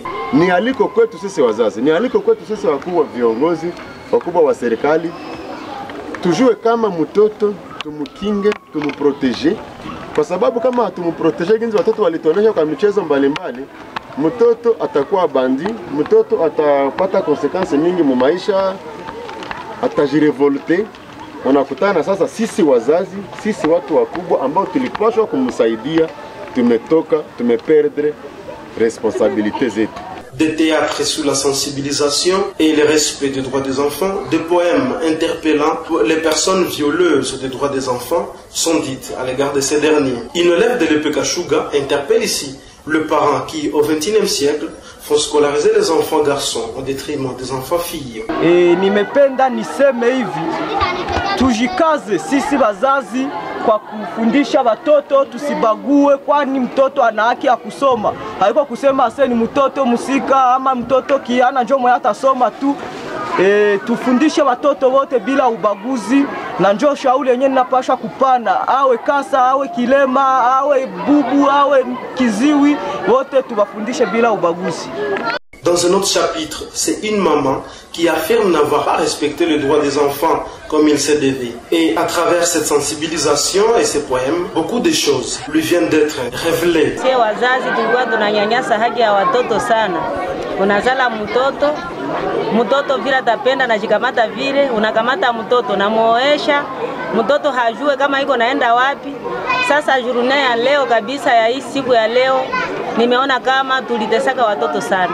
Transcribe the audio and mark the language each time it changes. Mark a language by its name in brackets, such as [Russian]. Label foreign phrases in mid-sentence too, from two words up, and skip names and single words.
[Swahili] Ni aliko kwetu sisi wazazi, ni aliko kwetu sisi wakubwa viongozi, wakubwa wa serikali, tujue kama mtoto tumukinge, tumuprotege, kwa sababu kama hatumuprotege ginzi watoto walituonesha kwa michezo mbalimbali, mtoto atakuwa bandi, mtoto atapata konsekansi mingi mu maisha, atajirevolte. Unakutana sasa sisi wazazi, sisi watu wakubwa ambao tulipaswa kumsaidia, tumeperdre responsabilité zetu. [French] Des théâtres sous la sensibilisation et le respect des droits des enfants, des poèmes interpellant les personnes violeuses des droits des enfants sont dites à l'égard de ces derniers. Une élève de l'EP Kashuga interpelle ici le parent qui, au XXIe siècle, font scolariser les enfants garçons au détriment des enfants filles. [Swahili] Et nimependa niseme hivi, tujikaze sisi wazazi kwa kufundisha watoto, tusibague, kwani mtoto ana haki ya kusoma. Haiko kusema ase ni mtoto musika ama mtoto kiana njo mwenye atasoma tu. Tufundishe watoto wote bila ubaguzi, na njo shauri yenyewe ninapaswa kupana, awe kasa, awe kilema, awe bubu, awe kiziwi, wote tubafundishe bila ubaguzi. [French] Dans un autre chapitre, c'est une maman qui affirme n'avoir pas respecté les droits des enfants comme il se devait. Et à travers cette sensibilisation et ces poèmes, beaucoup de choses lui viennent d'être révélées. [Swahili] Sisi wazazi tulikuwa tunanyanyasa haki ya watoto sana. Unazala mtoto vile atapenda na jikamata vile, unakamata mtoto na muoesha, mtoto hajue kama iko naenda wapi. Sasa journée ya leo kabisa ya hii siku ya leo, nimeona kama tulitesaka watoto sana.